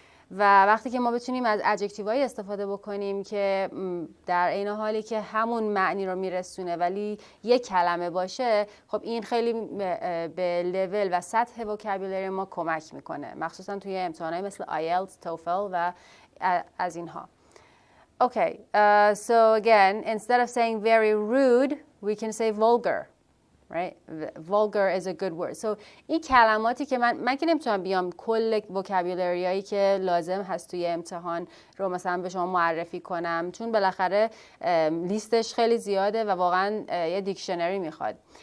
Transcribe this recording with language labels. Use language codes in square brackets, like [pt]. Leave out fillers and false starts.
[fa] و وقتی که ما بتونیم از ادجکتیوهای استفاده بکنیم که در عین حالی که همون معنی رو میرسونه ولی یک کلمه باشه، خب این خیلی به لول و سطح وکابولری ما کمک میکنه، مخصوصا توی امتحانات مثل آیلتس، توفل و از اینها. [en] Okay, so again, instead of saying very rude, we can say vulgar. Right? Vulgar is a good word. [fa] So این کلماتی که من که نمیتونم بیام کل وکابولری هایی که لازم هست توی امتحان رو مثلا به شما معرفی کنم، چون بالاخره لیستش خیلی زیاده و واقعا یه دیکشنری میخواد.